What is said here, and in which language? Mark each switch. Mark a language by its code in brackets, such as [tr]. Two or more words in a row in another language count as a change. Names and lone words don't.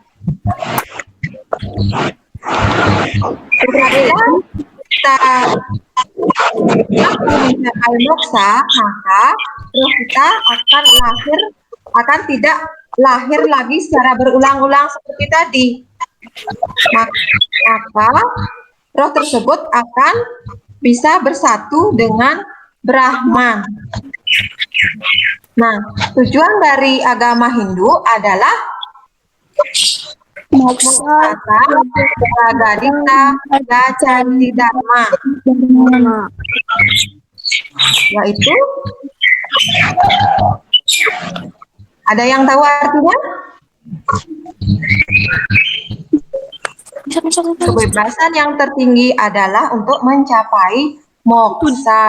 [id] Apabila kita mencapai moksa, maka roh kita akan tidak lahir lagi secara berulang-ulang seperti tadi. Maka roh tersebut akan bisa bersatu dengan Brahman. Nah, tujuan dari agama Hindu adalah moksa, [sa] pragadita, gachanti dharma, [id] yaitu ada yang tahu artinya? Kebebasan yang tertinggi adalah untuk mencapai moksa.